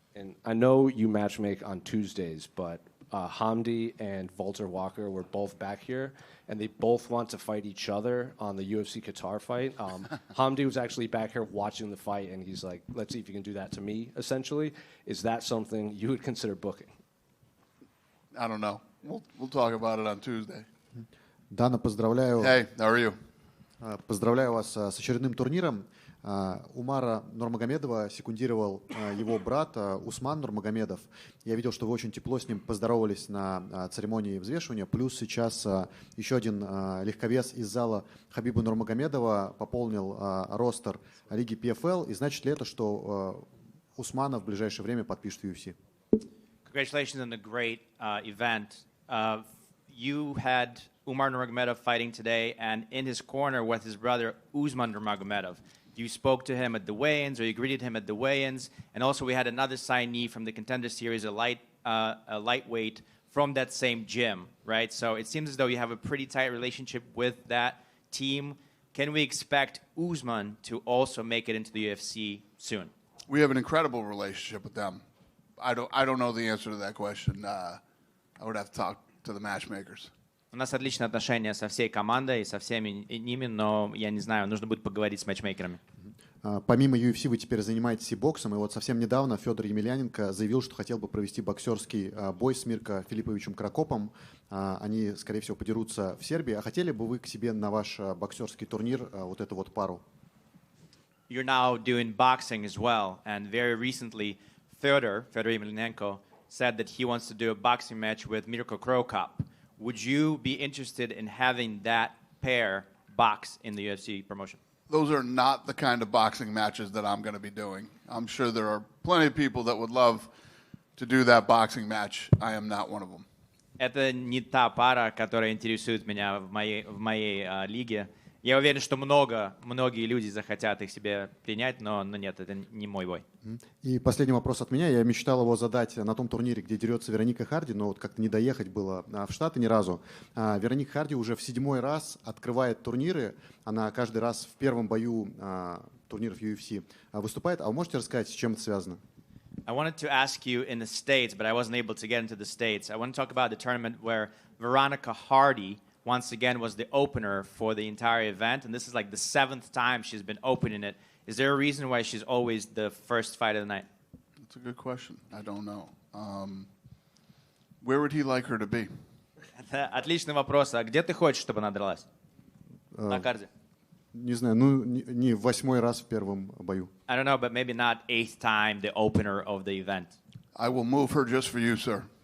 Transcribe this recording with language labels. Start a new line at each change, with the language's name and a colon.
English: And I know you matchmake on Tuesdays, but Hamdi and Walter Walker were both back here, and they both want to fight each other on the UFC Qatar fight. Hamdi was actually back here watching the fight, and he's like, let's see if you can do that to me, essentially. Is that something you would consider booking? I don't know. We'll talk about it on Tuesday.
Russian: Дана, поздравляю.
English: Hey, how are you?
Russian: Поздравляю вас с очередным турниром. Умара Нурмагомедова секундировал его брат Усман Нурмагомедов. Я видел, что вы очень тепло с ним поздоровались на церемонии взвешивания. Плюс сейчас еще один легковес из зала Хабиба Нурмагомедова пополнил ростер лиги PFL. И значит ли это, что Усмана в ближайшее время подпишет в UFC?
English: Congratulations on the great event. You had Umar Nurmagomedov fighting today, and in his corner was his brother Usman Nurmagomedov. You spoke to him at the weigh-ins, or you greeted him at the weigh-ins, and also we had another signee from the Contender Series, a lightweight from that same gym, right? So it seems as though you have a pretty tight relationship with that team. Can we expect Usman to also make it into the UFC soon? We have an incredible relationship with them. I don't know the answer to that question. I would have to talk to the matchmakers.
Russian: У нас отличные отношения со всей командой, со всеми ними, но я не знаю, нужно будет поговорить с матчмейкерами. Помимо UFC вы теперь занимаетесь и боксом, и вот совсем недавно Федор Емельяненко заявил, что хотел бы провести боксерский бой с Мирко Филипповичем Крокопом. Они, скорее всего, подерутся в Сербии. А хотели бы вы к себе на ваш боксерский турнир вот эту вот пару?
English: You're now doing boxing as well, and very recently, Fedor Emelianenko, said that he wants to do a boxing match with Mirko Krokop. Would you be interested in having that pair box in the UFC promotion? Those are not the kind of boxing matches that I'm going to be doing. I'm sure there are plenty of people that would love to do that boxing match. I am not one of them.
Russian: Это не та пара, которая интересует меня в моей лиге. Я уверен, что многие люди захотят их себе принять, но нет, это не мой бой. И последний вопрос от меня. Я мечтал его задать на том турнире, где дерется Вероника Харди, но вот как-то не доехать было в Штаты ни разу. Вероника Харди уже в 7-й раз открывает турниры. Она каждый раз в первом бою турниров UFC выступает. А вы можете рассказать, с чем это связано?
English: I wanted to ask you in the States, but I wasn't able to get into the States. I want to talk about the tournament where Veronica Hardy once again was the opener for the entire event, and this is like the 7th time she's been opening it. Is there a reason why she's always the first fight of the night? That's a good question. I don't know. Where would he like her to be?
Russian: Это отличный вопрос. А где ты хочешь, чтобы она дралась? На карте? Не знаю, ну не в 8-й раз в первом бою.
English: I don't know, but maybe not 8th time the opener of the event. I will move her just for you, sir.